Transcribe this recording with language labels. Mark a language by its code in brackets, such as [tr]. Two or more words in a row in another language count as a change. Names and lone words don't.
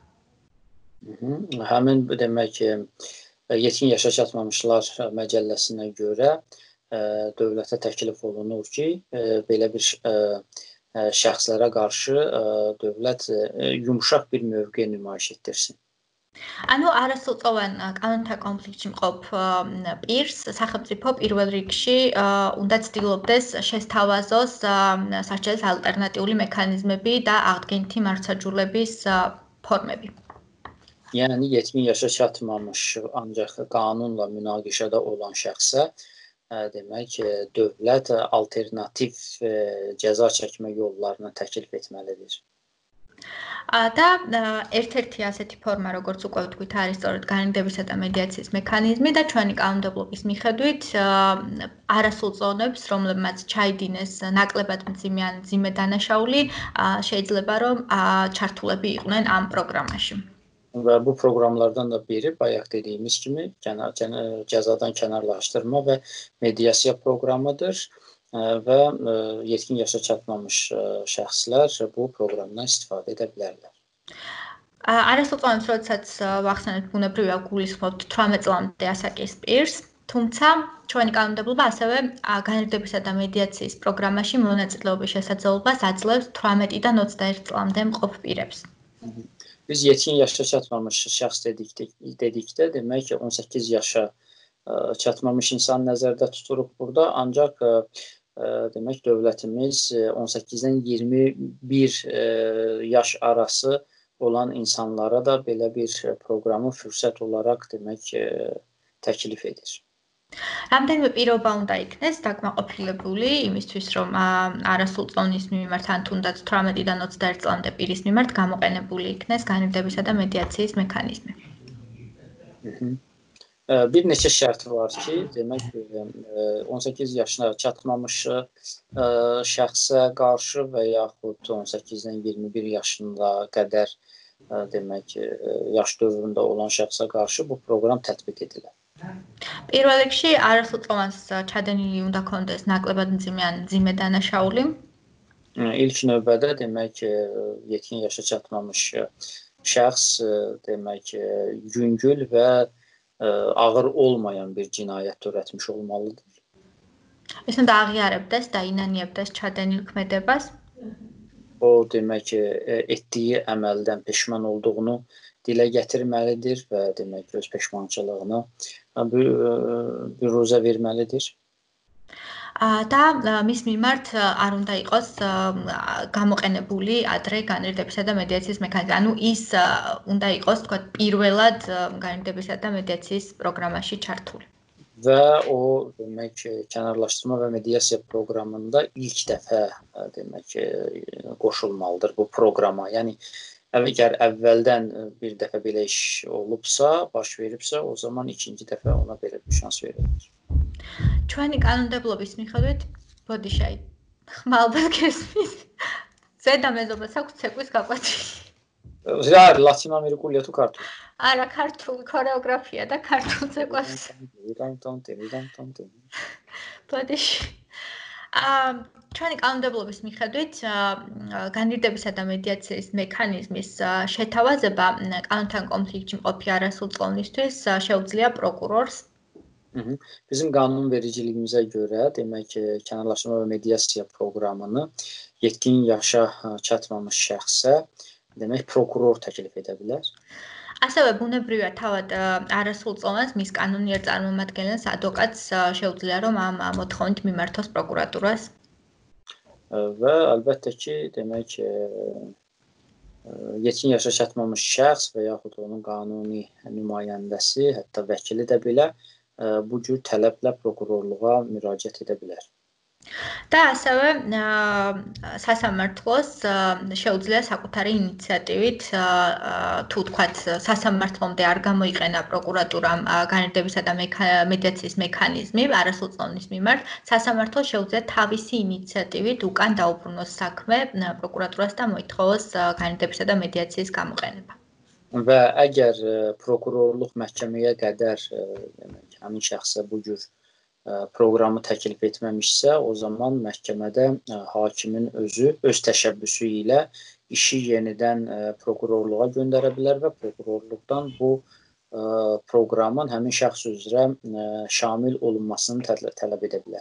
[az] Həmin demək yetkin yaşa çatmamışlar məcəlləsinə görə dövlətə təklif olunur ki, belə bir şəxslərə qarşı dövlət yumşaq bir mövqe nümayiş etdirsin. [ka] ანუ არასრულწლოვან კანონთან კონფლიქტში მყოფ პირს სახელმწიფო პირველ რიგში უნდა ცდილობდეს შესთავაზოს სასჯელის ალტერნატიული მექანიზმები და აღდგენითი მართლმსაჯულების ფორმები. [az] Yəni yetkin yaşa çatmamış ancaq qanunla münaqişədə olan şəxsə demək dövlət alternativ cəza çəkmə yollarını təklif etməlidir. [ka] და ერთ-ერთი ასეთი ფორმა, როგორც უკვე ვთქვით, არის სწორედ განირდებისა და მედიაციის მექანიზმი და ჩვენი კანონმდებლობის მიხედვით არასრულწლოვნებს, რომლებმაც ჩაიდინეს ნაკლებად მძიმე ან მძიმე დანაშაული, შეიძლება რომ ჩართულები იყვნენ ამ პროგრამაში. [az] Və bu proqramlardan da biri bayaq dediyimiz kimi cəzadan kənarlaşdırma və mediasiya proqramıdır. Və yetkin yaşa çatmamış şəxslər bu proqramdan istifadə edə bilərlər. [ka] არასრულწლოვანებს, როდესაც ვახსენებთ, ბუნებრივია გულისხმობთ 18 წლამდე ასაკის პირს, თუმცა ჩვენი კანონმდებლობა ასევე განრიგდებისა და მედიაციის პროგრამაში მონაწილეობის შესაძლებლობას აძლევს 18-დან 21 წლამდე მყოფ პირებს. [az] Biz yetkin yaşa çatmamış şəxs dedikdə, demək ki 18 yaşa çatmamış insan nəzərdə tuturuq burada, ancaq demək dövlətimiz 18-dən 21 yaş arası olan insanlara da belə bir proqramı fürsət olaraq demək təklif edir. [ka] რამდენიმე პირობა უნდა იქნეს დაკმაყოფილებული იმისთვის, რომ არასრულწლოვნის მიმართ ან თუნდაც 18-დან 21 წლამდე პირის მიმართ გამოყენებული იქნეს განრიგდებისა და მედიაციის მექანიზმი. [az] Bir neçə şərt var ki, demək 18 yaşına çatmamış şəxsə qarşı və yaxud 18-dən 21 yaşına qədər demək yaş dövründə olan şəxsə qarşı bu proqram tətbiq edilir. [ka] პირველ რიგში არასრულწლოვანს ჩადენილი უნდა ქონდეს ნაკლებად მძიმე ან მძიმე დანაშაული. [az] İlk növbədə demək yetkin yaşa çatmamış şəxs demək yüngül və ağır olmayan bir cinayət törətmiş olmalıdır. [ka] ეს უნდა აღიარებდეს და ინანიებდეს ჩადენილ ქმედებას. [az] O demək etdiyi əməldən peşman olduğunu dilə gətirməlidir və demək öz peşmançılığını büruzə verməlidir. [ka] და მის მიმართ არ უნდა იყოს გამოყენებული ადრე განრიგდებისა და მედიაციის მექანიზმი. ანუ ის უნდა იყოს, თქვა, პირველად განრიგდებისა და მედიაციის პროგრამაში ჩართული. [az] Və o demək kənarlaşdırma və mediasiya proqramında ilk dəfə demək qoşulmalıdır bu proqrama. Yəni əgər əvvəldən bir dəfə belə iş olubsa, baş veribsə, o zaman ikinci dəfə ona belə bir şans verilir. [ka] ჩვენი კანონმდებლობის მიხედვით, ბოდიშაი, ხმალბად გესმის. ზედა მეზობლას აქვს ცეკვის გაკვეთილი. რა, ლათინ ამერიკულია თუ ქართული? არა, ქართული ქორეოგრაფია და ქართულ ცეკვას. ბოდიში. ჩვენი კანონმდებლობის მიხედვით, განრიგდებისა და მედიაციის მექანიზმის შეთავაზება კანონთან კონფლიქტში მყოფი არასრულწლოვნისთვის შეუძლია პროკურორს. [az] Bizim qanunvericiliyimizə görə demək kənarlaşdırma və mediasiya proqramını yetkin yaşa çatmamış şəxsə demək prokuror təklif edə bilər. [ka] ასევე ბუნებრივია თავად არასრულწლოვანს მის კანონიერ წარმომადგენელს ადვოკატს შეუძლია რომ ამ მოთხოვნით მიმართოს პროკურატურას. [az] Və əlbəttə ki, demək yetkin yaşa çatmamış şəxs və yaxud onun qanuni nümayəndəsi, hətta vəkili də belə bu cür tələblə prokurorluğa müraciət edə bilər. [ka] და ასევე სასამართლოს შეუძლია საკუთარი ინიციატივით თუ თქვათ სასამართლომდე არ გამოიყენა პროკურატურამ განრიგდებისა და მედიაციის მექანიზმი არასრულწლოვნის მიმართ, სასამართლოს შეუძლია თავისი ინიციატივით უკან დაუბრუნოს საქმე პროკურატურას და მოითხოვოს განრიგდებისა და მედიაციის გამოყენება. [az] Və əgər prokurorluq məhkəməyə qədər demək həmin şəxsə bu cür proqramı təklif etməmişsə, o zaman məhkəmədə hakimin özü öz təşəbbüsü ilə işi yenidən prokurorluğa göndərə bilər və prokurorluqdan bu proqramın həmin şəxs üzrə şamil olunmasını tələb edə bilər.